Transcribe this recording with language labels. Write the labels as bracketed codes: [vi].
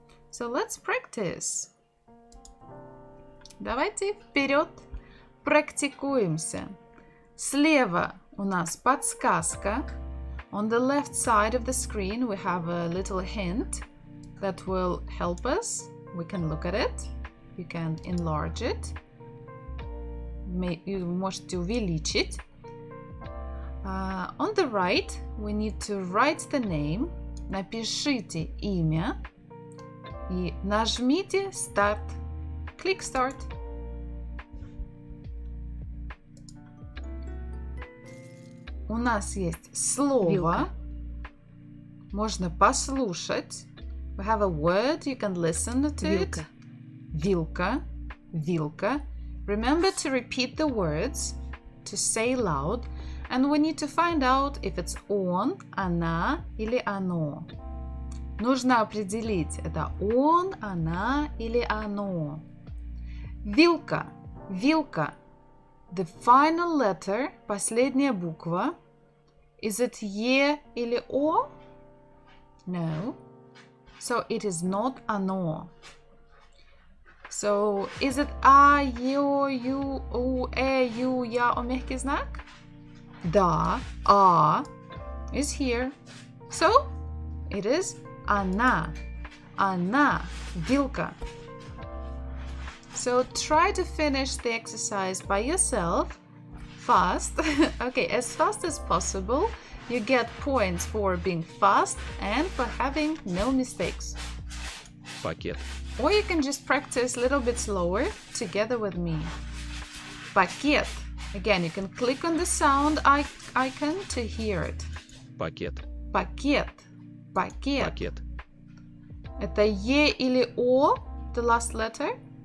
[en] So let's practice. [ru] Давайте вперед практикуемся. Слева у нас подсказка. [en] On the left side of the screen we have a little hint that will help us. We can look at it. You can enlarge it. [ru] You можете увеличить. [en] On the right, we need to write the name. [ru] Напишите имя и нажмите Start. [en] Click Start. [ru] У нас есть слово. Вилка. Можно послушать. [en] We have a word. You can listen to it. [ru] Вилка. Вилка. Вилка. [en] Remember to repeat the words, to say loud, and we need to find out if it's [ru] он, она или оно. Нужно определить, это он, она или оно. Вилка. Вилка. [en] The final letter, [ru] последняя буква. [en] Is it [ru] е или о? [en] No. So it is not оно. So, is it [ru] а, ё, ю, у, ю, я, о мягкий знак? [en] Да, а is here. So, it is она. [ru] Она, вилка. [en] So, try to finish the exercise by yourself. Fast. Okay, as fast as possible. You get points for being fast and for having no mistakes. [ru] Пакет. [en] Or you can just practice a little bit slower together with me. [ru] Пакет. Again, you can click on the sound icon to hear it. Пакет. Пакет. Пакет. Пакет. Это Е или О, [en] the last letter?